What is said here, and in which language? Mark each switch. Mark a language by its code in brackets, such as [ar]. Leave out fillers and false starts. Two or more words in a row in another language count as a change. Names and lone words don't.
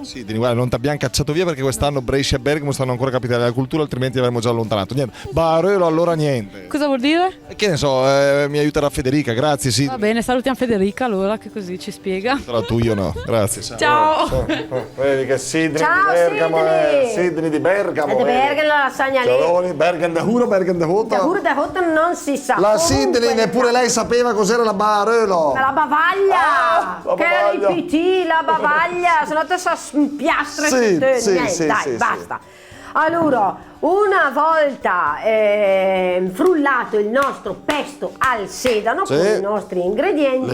[it] Sì, guarda, non ti abbiamo cacciato via perché quest'anno Brescia e Bergamo stanno ancora capitale della cultura, altrimenti avremmo già allontanato. Niente. Barelo, allora niente. Cosa vuol dire? Che ne so, mi aiuterà Federica, grazie, sì. Va bene, salutiamo Federica allora, che così ci spiega. Però tu io no, grazie. Ciao. Vedi che Sidney Ciao, di Bergamo Sidney di Bergamo. Di Bergamo la lasagna lì. Ciao, Bergen de Huro, Bergen de Hota. Da Huro de Hota non si sa. La Comunque, Sidney neppure lei sapeva cos'era la barelo. La bavaglia. La che bavaglia. era il PT, la bavaglia. Sono andata a piastre tutte. Niente, dai, basta. Allora, una volta frullato il nostro pesto al sedano con i nostri ingredienti,